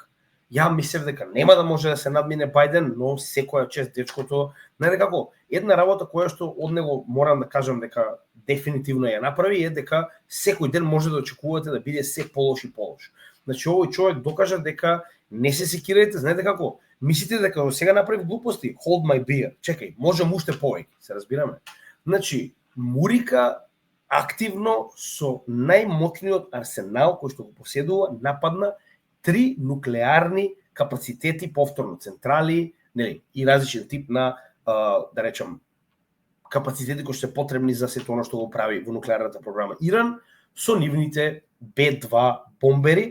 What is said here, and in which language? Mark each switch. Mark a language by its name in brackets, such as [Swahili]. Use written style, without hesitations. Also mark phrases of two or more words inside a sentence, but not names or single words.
[Macedonian] Ја мислев дека нема да може да се надмине Бајден, но секоја чест дечкото, некако една работа која што од него морам да кажам дека дефинитивно ја направи е дека секој ден може да очекувате да биде се полош и полош. Значи овој човек докажа дека не се секирајте, знаете како? Мислите дека до сега направи глупости? [English] Hold my beer. [Macedonian] Чекај, можам уште повеќе, се разбираме. Значи, Мурика активно со најмотниот арсенал кој што го поседува нападна 3 нуклеарни капацитети повторно, централи, нели, и различен тип на да речам капацитети кои се потребни за сето оно што го прави во нуклеарната програма Иран со нивните Б2 бомбери.